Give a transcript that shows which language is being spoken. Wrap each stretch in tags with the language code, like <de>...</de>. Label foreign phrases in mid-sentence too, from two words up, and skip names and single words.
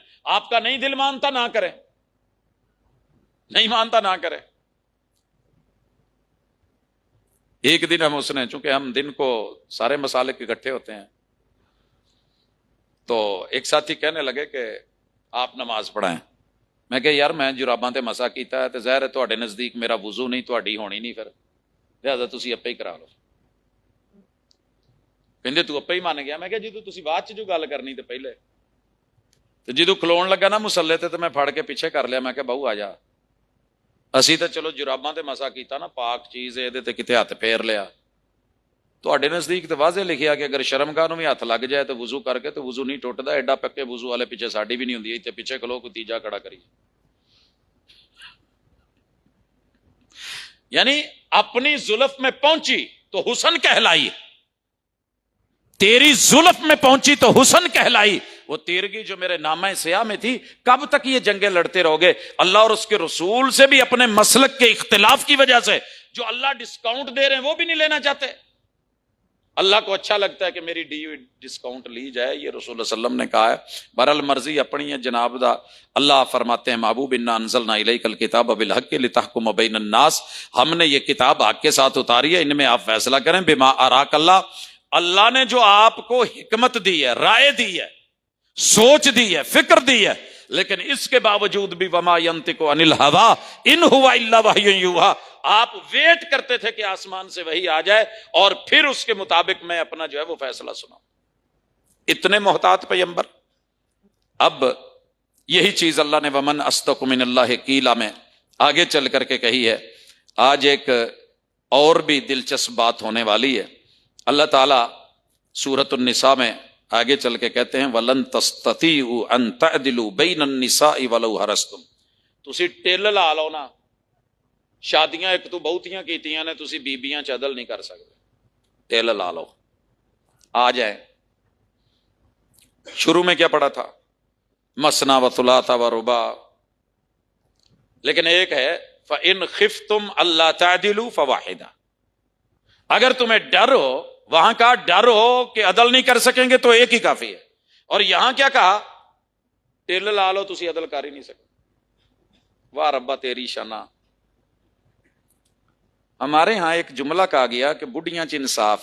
<ur>آپ کا نہیں دل مانتا نہ کریں، نہیں مانتا نہ کرے۔ ایک دن ہم اس نے، چونکہ ہم دن کو سارے مسالک اکٹھے ہوتے ہیں، تو ایک ساتھی کہنے لگے کہ آپ نماز پڑھائیں۔</ur> <pa>میں کہ یار میں جراباں تے مسا کیتا ہے تے ظاہر ہے تواڈے نزدیک میرا وضو نہیں، تواڈی ہونی نہیں، پھر لہذا تسی اپے ہی کرا لو۔ کہندے تو اپے ہی مان گیا۔ میں کہ جدوں تسی بعد چ جو گل کرنی تے پہلے، تے جدوں کھلون لگا نا مصلے تے میں پھڑ کے پیچھے کر لیا۔ میں کہ بہو آ جا، اسی تے چلو جراباں تے مسا کیتا نا، پاک چیز ہے، تے کتے ہاتھ پھیر لیا۔ تواڈے نزدیک تے واضح لکھیا کہ اگر شرمگاہ نوں بھی ہاتھ لگ جائے تو وضو کر کے تو وضو نہیں ٹوٹدا۔ ایڈا پکے وضو والے پیچھے ساڈی بھی نہیں ہوندی، تے پیچھے کھلو کوئی تیجا کھڑا کری۔</pa> <ur>یعنی اپنی زلف میں پہنچی تو حسن کہلائی، تیری زلف میں پہنچی تو حسن کہلائی. وہ تیرگی جو میرے نامہ سیاہ میں تھی، کب تک یہ جنگیں لڑتے رہو گے؟ اللہ اور اس کے رسول سے بھی اپنے مسلک کے اختلاف کی وجہ سے جو اللہ ڈسکاؤنٹ دے رہے ہیں وہ بھی نہیں لینا چاہتے. اللہ کو اچھا لگتا ہے کہ میری ڈی ڈسکاؤنٹ لی جائے، یہ رسول اللہ</ur> <ar>صلی اللہ علیہ وسلم</ar> <ur>نے کہا ہے. بہرحال مرضی اپنی ہے جناب دا. اللہ فرماتے ہیں محبوب</ur> <ar>انا انزلنا الیک الکتاب بالحق لتحکم بین الناس،</ar> <ur>ہم نے یہ کتاب حق کے ساتھ اتاری ہے، ان میں آپ فیصلہ کریں.</ur> <ar>بما اراک اللہ،</ar> <ur>اللہ نے جو آپ کو حکمت دی ہے، رائے دی ہے، سوچ دی ہے، فکر دی ہے، لیکن اس کے باوجود بھی</ur> <ar>وما ینطق عن الہوا ان ہوا الا وحی یوحی،</ar> <ur>آپ ویٹ کرتے تھے کہ آسمان سے وحی آ جائے اور پھر اس کے مطابق میں اپنا جو ہے وہ فیصلہ سناؤں. اتنے محتاط پیغمبر. اب یہی چیز اللہ نے</ur> <ar>ومن اصدق من اللہ قیلا</ar> <ur>میں آگے چل کر کے کہی ہے. آج ایک اور بھی دلچسپ بات ہونے والی ہے. اللہ تعالیٰ سورۃ النساء میں آگے چل کے کہتے ہیں</ur> <ar>وَلَن تَسْتَطِيعُوا أَن تَعْدِلُوا بَيْنَ النِّسَاءِ وَلَوْ حَرَصْتُمْ،</ar> <pa>تسی ٹل لا لو نا، شادیاں ایک تو بہتیاں کیتیاں نے، تسی بیبیاں چ عدل نہیں کر سکتے، ٹل لا لو.</pa> <ur>آ جائیں. شروع میں کیا پڑھا تھا؟</ur> <ar>مثنا و ثلاث و رباع، لیکن ایک ہے فَإِنْ خِفْتُمْ أَلَّا تَعْدِلُوا فَوَاحِدَةً،</ar> <ur>اگر تمہیں ڈر ہو، وہاں کا ڈر ہو کہ عدل نہیں کر سکیں گے تو ایک ہی کافی ہے. اور یہاں کیا کہا؟</ur> <pa>ٹل لا لو، تسی عدل کر ہی نہیں سکتے. واہ ربا تیری شنا.</pa> <ur>ہمارے ہاں ایک جملہ کہا گیا کہ</ur> <pa>بڑھیاں چ انصاف.</pa>